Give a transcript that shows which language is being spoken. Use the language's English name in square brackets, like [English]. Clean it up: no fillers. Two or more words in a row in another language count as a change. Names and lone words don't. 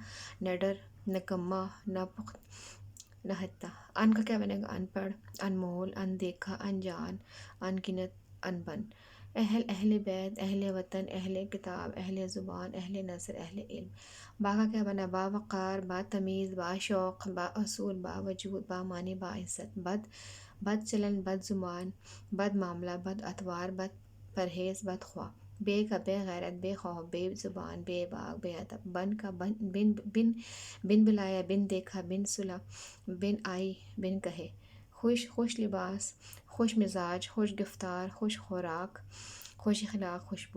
[Urdu] نڈر، نکما، ناپخت، نہتا۔ ان کا کیا بنے گا؟ ان پڑھ، انمول، اندیکھا، انجان، انگنت، انبن۔ اہل بیت، اہل وطن، اہل کتاب، اہل زبان، اہل نثر، اہل علم۔ با کا کیا بنا؟ با وقار، با تمیز، با شوق، با اصول، با وجود، با معنی، با عزت۔ بد چلن، بد زبان، بد معاملہ، بد اتوار، بد پرہیز، بد خواہ۔ بے کا بے غیرت، بے خوف، بے زبان، بے باک، بے ادب۔ بن کا بن بلایا، بن دیکھا، بن سلا، بن آئی، بن کہے۔ خوش لباس، خوش مزاج، خوش گفتار، خوش خوراک، خوش اخلاق، خوشبو۔